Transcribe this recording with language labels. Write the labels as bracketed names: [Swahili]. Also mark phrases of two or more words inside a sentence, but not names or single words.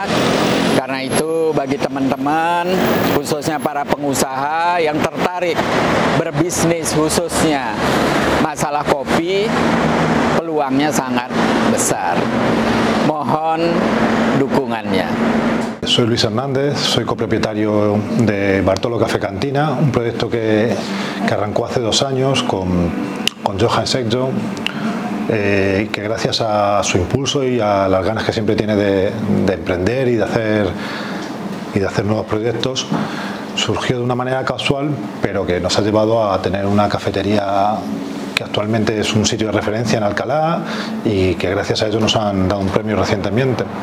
[Indonesian] Karena itu bagi teman-teman, khususnya para pengusaha yang tertarik berbisnis khususnya masalah kopi, peluangnya sangat besar. Mohon dukungannya. [Spanish] Soy Luis Hernández, soy copropietario de Bartolo Café Cantina, un proyecto que arrancó hace 2 años con Johan Sekjo, que gracias a su impulso y a las ganas que siempre tiene de emprender y de hacer nuevos proyectos, surgió de una manera casual, pero que nos ha llevado a tener una cafetería que actualmente es un sitio de referencia en Alcalá y que gracias a ello nos han dado un premio recientemente.